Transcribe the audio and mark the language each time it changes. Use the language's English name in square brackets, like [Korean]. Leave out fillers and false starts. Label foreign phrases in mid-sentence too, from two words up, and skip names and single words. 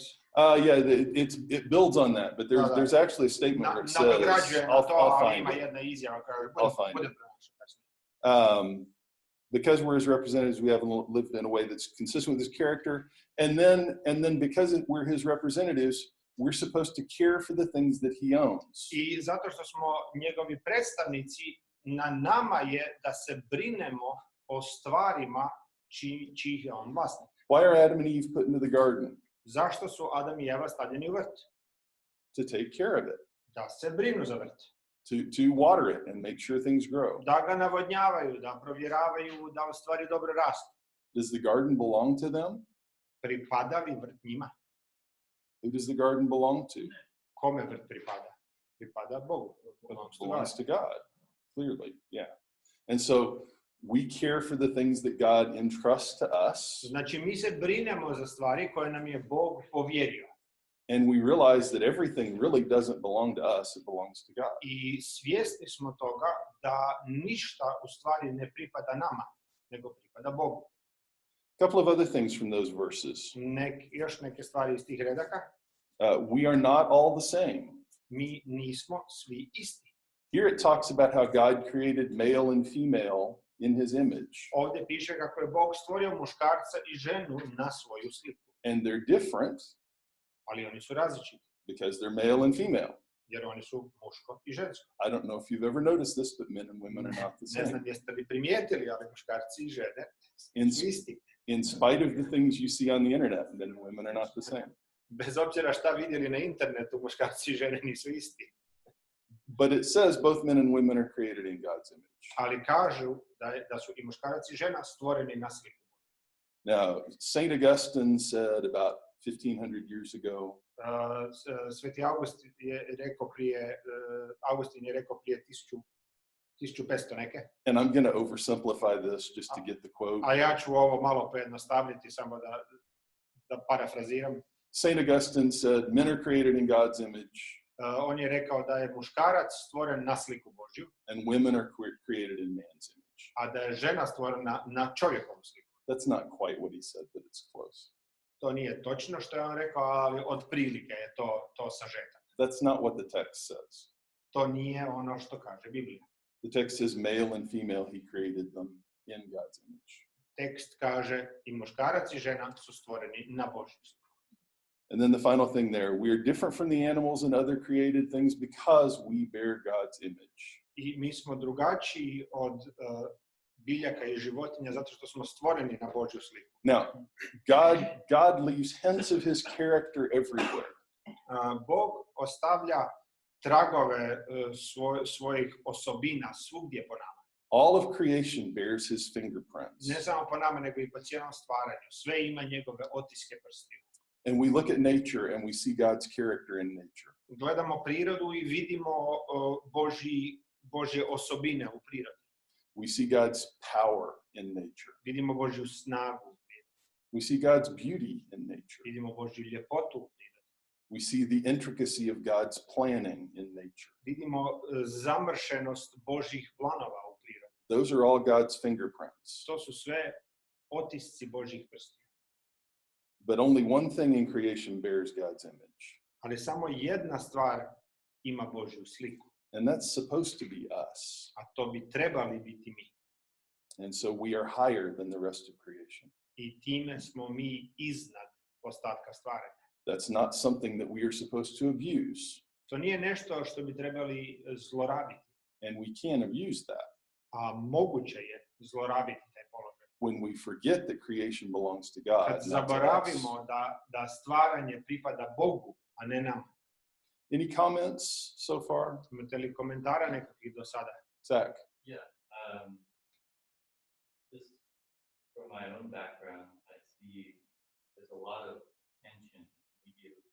[English] It builds on that, but there's actually a statement where it says, I'll find it. Because we're his representatives, we haven't lived in a way that's consistent with his character, and then because we're his representatives, we're supposed to care for the things that he owns. [Croatian] I zato što smo njegovi predstavnici, na nama je da se brinemo o stvarima čijih je on vlasnik. [English] Why are Adam and Eve put into the garden? [Croatian] Zašto su Adam i Eva stavljeni u vrt? [English] To take care of it. [Croatian] Da se brinu za vrt. [English] To water it and make sure things grow. [Croatian] Da ga navodnjavaju, da provjeravaju da stvari dobro rastu. [English] Does the garden belong to them? [Croatian] Pripada li vrt njima? [English] Who does the garden belong to? [Croatian] Kome vrt pripada? Pripada Bogu. [English] Belongs to God. Clearly, yeah. And so we care for the things that God entrusts to us. [Croatian] Znači mi se brinemo za stvari koje nam je Bog povjerio. [English] And we realize that everything really doesn't belong to us, it belongs to God. [Croatian] I svjesni smo toga da ništa u stvari ne pripada nama, nego pripada Bogu. [English] A couple of other things from those verses. [Croatian] Još neke stvari iz tih redaka. [English] We are not all the same. [Croatian] Mi nismo svi isti. [English] Here it talks about how God created male and female in his image. [Croatian] Ovdje piše kako je Bog stvorio muškarca i ženu na svoju sliku. [English] And they're different. [Croatian] Ali oni su različiti. [English] Because they're male and female. [Croatian] Jer oni su muško i žensko. [English] I don't know if you've ever noticed this, but men and women are not the same. [Croatian] Ne znam jeste li primijetili, ali muškarci i žene su isti. [English] In spite of the things you see on the internet, men and women are not the same. [Croatian] Bez obzira šta vidjeli na internetu, muškarci i žene nisu isti. [English] But it says both men and women are created in God's image. [Croatian] Ali kažu da su i muškarac i žena stvoreni na sliku. [English] Now, Saint Augustine said about 1500 years ago. [Croatian] Sveti Augustin je rekao prije 1500 neke. [English] And I'm going to oversimplify this just to get the quote. [Croatian] A ja ću ovo malo pojednostaviti samo da parafraziram. [English] Saint Augustine said, men are created in God's image. [Croatian] On je rekao da je muškarac stvoren na sliku Božju. [English] And women are created in man's image. [Croatian] A da je žena stvorena na čovjekovu sliku. [English] That's not quite what he said, but it's close. [Croatian] To nije točno što je on rekao, ali otprilike je to sažetak. [English] That's not what the text says. [Croatian] To nije ono što kaže Biblija. [English] The text says male and female, he created them in God's image. [Croatian] Tekst kaže i muškarac i žena su stvoreni na Božju sliku. [English] And then the final thing there, we are different from the animals and other created things because we bear God's image. [Croatian] I mi smo drugačiji od biljaka i životinja zato što smo stvoreni na Božju sliku. [English] Now, God leaves hints of his character everywhere. [Croatian] Bog ostavlja tragove svojih osobina svugdje po nama. [English] All of creation bears his fingerprints. [Croatian] Ne samo po nama, nego i po cijelom stvaranju. Sve ima njegove otiske prstiju. [English] And we look at nature and we see God's character in nature. [Croatian] Gledamo prirodu i vidimo Božje osobine u prirodi. [English] We see God's power in nature. [Croatian] Vidimo Božju snagu. [English] We see God's beauty in nature. [Croatian] Vidimo Božju ljepotu u prirodi. [English] We see the intricacy of God's planning in nature. [Croatian] Vidimo zamršenost Božjih planova u prirodi. [English] Those are all God's fingerprints. [Croatian] To su sve otisci Božjih prstiju. [English] But only one thing in creation bears God's image. [Croatian] Ali samo jedna stvar ima Božju sliku. [English] And that's supposed to be us. [Croatian] A to bi trebali biti mi. [English] And so we are higher than the rest of creation. [Croatian] I time smo mi iznad ostatka stvaranja. [English] That's not something that we are supposed to abuse. [Croatian] To nije nešto što bi trebali zlorabiti. [English] And we can abuse that. [Croatian] A moguće je zlorabiti taj položaj. [English] When we forget that creation belongs to God. [Croatian] Kad zaboravimo da stvaranje pripada Bogu, a ne nama. [English] Any comments so far? [Croatian] Imate li komentara nekakvih do sada? Zach? [English] Yeah. Just from my own background, I see there's a lot of tension immediately.